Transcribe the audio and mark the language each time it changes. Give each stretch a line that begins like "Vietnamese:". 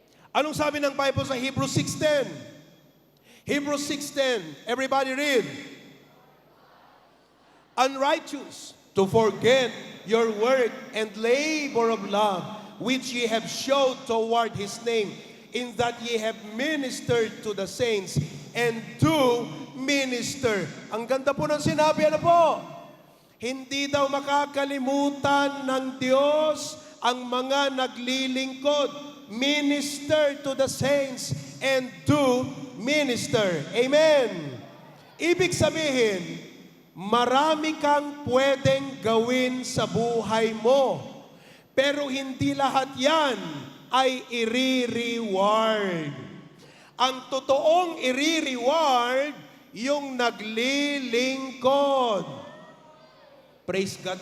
Filipino: Anong sabi ng Bible sa Hebrews 6:10?
English: Hebrews 6:10. Everybody read. Unrighteous, to forget your work and labor of love, which ye have showed toward his name, in that ye have ministered to the saints, and do minister.
Filipino: Ang ganda po ng sinabi, ano po? Hindi daw makakalimutan ng Diyos ang mga naglilingkod.
English: Minister to the saints and do minister. Amen.
Filipino: Ibig sabihin, marami kang pwedeng gawin sa buhay mo. Pero hindi lahat yan ay i-reward. Ang totoong i-reward, yung naglilingkod.
English: Praise God.